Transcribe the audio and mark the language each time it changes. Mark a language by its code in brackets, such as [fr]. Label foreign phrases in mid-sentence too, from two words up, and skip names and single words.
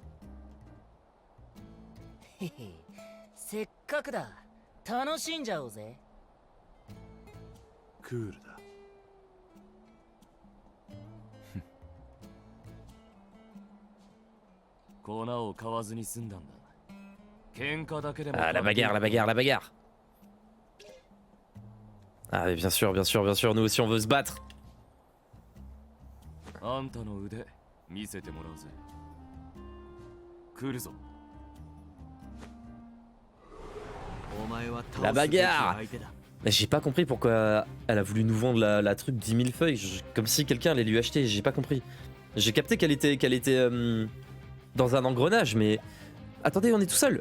[ja] へへ、せっかくだ。楽しんじゃおうぜ。クールだ。粉を買わずに済んだんだ。喧嘩だけでも。 [fr] Ah, la bagarre, la bagarre, la bagarre. Ah, mais bien sûr, bien sûr, bien sûr. Nous aussi, on veut se battre. [ja] あんたの腕見せてもらうぜ。来るぞ。 [fr] La bagarre. Mais j'ai pas compris pourquoi elle a voulu nous vendre la truc 10 000 feuilles. Comme si quelqu'un allait lui acheter. J'ai pas compris. J'ai capté qu'elle était dans un engrenage, mais... Attendez, on est tout seul.